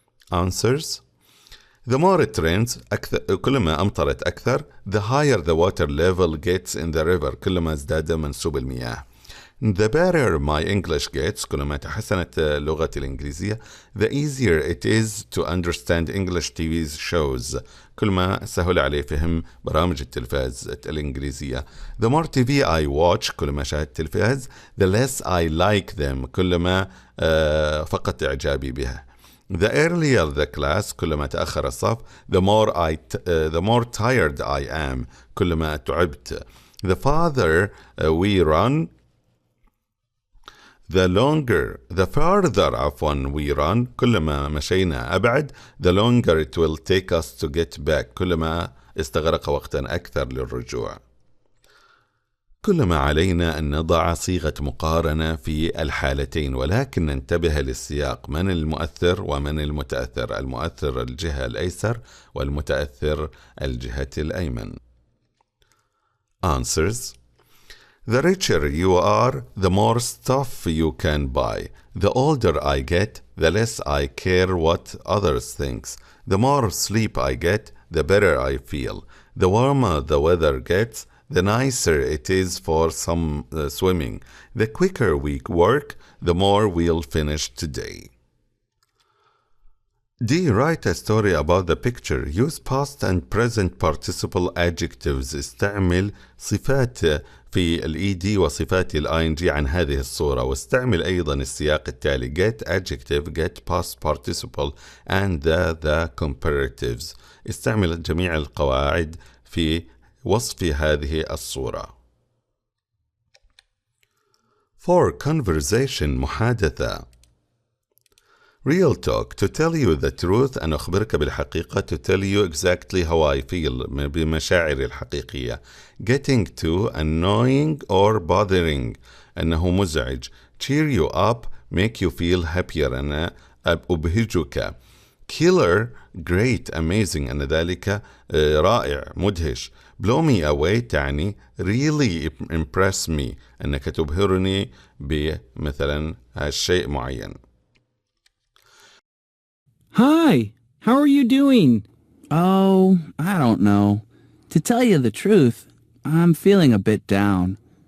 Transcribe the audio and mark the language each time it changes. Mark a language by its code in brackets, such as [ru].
[en] Answers. The more it rains [ar] كلما أمطرت أكثر. [en] The higher the water level gets in the river [ar] كلما ازداد منسوب المياه. [en] The better my English gets [ar] كلما تحسنت لغتي الإنجليزية. [en] The easier it is to understand English TV shows [ar] كلما سهل عليه فهم برامج التلفاز الإنجليزية. [en] The more TV I watch [ar] كلما شاهدت تلفاز. [en] The less I like them [ar] كلما فقدت إعجابي بها. [en] The earlier the class [ar] كلما تأخر الصف. [en] The more tired I am [ar] كلما تعبت. [en] The farther we run the farther we run [ar] كلما مشينا أبعد. [en] The longer it will take us to get back [ar] كلما استغرق وقتا أكثر للرجوع. كلما علينا أن نضع صيغة مقارنة في الحالتين، ولكن ننتبه للسياق. من المؤثر ومن المتأثر؟ المؤثر الجهة الأيسر والمتأثر الجهة الأيمن. [en] Answers. The richer you are, the more stuff you can buy. The older I get, the less I care what others think. The more sleep I get, the better I feel. The warmer the weather gets, the nicer it is for some swimming. The quicker we work, the more we'll finish today. D. Write a story about the picture. Use past and present participle adjectives. [ar] استعمل صفات في ال ed وصفات ال ing عن هذه الصورة، واستعمل أيضا السياق التالي: [en] get adjective, get past participle and the comparatives. [ar] استعمل جميع القواعد في وصف هذه الصورة. 4. [en] Conversation محادثة. Real talk. To tell you the truth [ar] أن أخبرك بالحقيقة. [en] To tell you exactly how I feel [ar] بمشاعري الحقيقية. [en] Getting to. Annoying or bothering [ar] أنه مزعج. [en] Cheer you up. Make you feel happier [ar] أنا أبهجك. [en] Killer. Great. [ar] Amazing أن ذلك رائع مدهش. [en] Blow me away [ar] تعني [en] really impress me [ar] أنك تبهرني بمثلا هالشيء معين. [en] Hi, how are you doing? Oh, I don't know. To tell you the truth, I'm feeling a bit down.